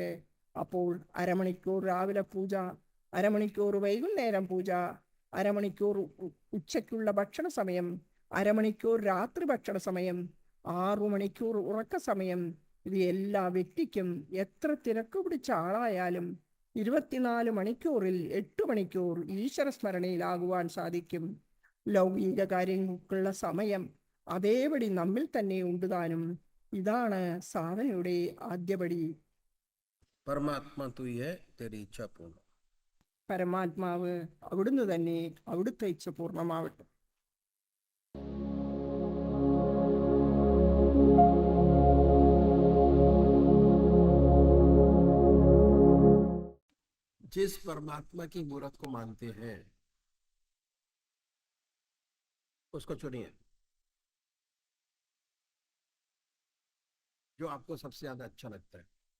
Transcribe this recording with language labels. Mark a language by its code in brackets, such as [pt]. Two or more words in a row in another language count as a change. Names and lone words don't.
[ml] അപ്പോൾ അരമണിക്കൂർ രാവിലെ പൂജ, അരമണിക്കൂർ വൈകുന്നേരം പൂജ, അരമണിക്കൂർ ഉച്ചയ്ക്കുള്ള ഭക്ഷണ സമയം, അരമണിക്കൂർ രാത്രി ഭക്ഷണ സമയം, 6 മണിക്കൂർ ഉറക്ക സമയം, ഇത് എല്ലാ വ്യക്തിക്കും എത്ര തിരക്ക് പിടിച്ച ആളായാലും 24 മണിക്കൂറിൽ 8 മണിക്കൂർ ഈശ്വര സ്മരണയിലാകുവാൻ സാധിക്കും. ലൗകിക കാര്യങ്ങൾക്കുള്ള സമയം അതേപടി നമ്മിൽ തന്നെ ഉണ്ടുതാനും. ഇതാണ് സാധനയുടെ ആദ്യപടി. [hi] परमात्मा तू ही है, तेरी इच्छा पूर्ण। [ml] പരമാത്മാവ് അവിടുന്ന് തന്നെ, അവിടുത്തെ ഇച്ഛ പൂർണ്ണമാവട്ടെ. [hi] जिस परमात्मा की मूर्त को मानते हैं उसको चुनिए, जो आपको सबसे ज्यादा अच्छा लगता है।